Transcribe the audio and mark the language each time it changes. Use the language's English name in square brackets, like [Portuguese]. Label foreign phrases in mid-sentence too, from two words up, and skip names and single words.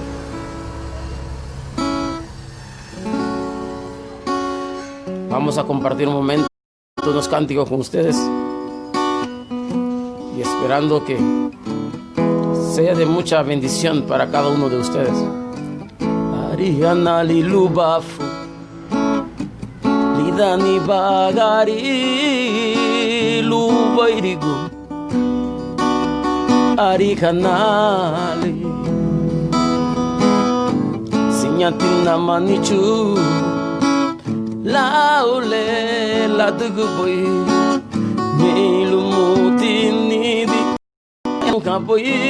[Spanish] Vamos a compartir un momento unos cánticos con ustedes y esperando que sea de mucha bendición para cada uno de ustedes. [Garifuna] Ariana lilubafu lidani bagari lubairigu arihanali sinyatina manichu laule laduguboi nilumutinidi kaboi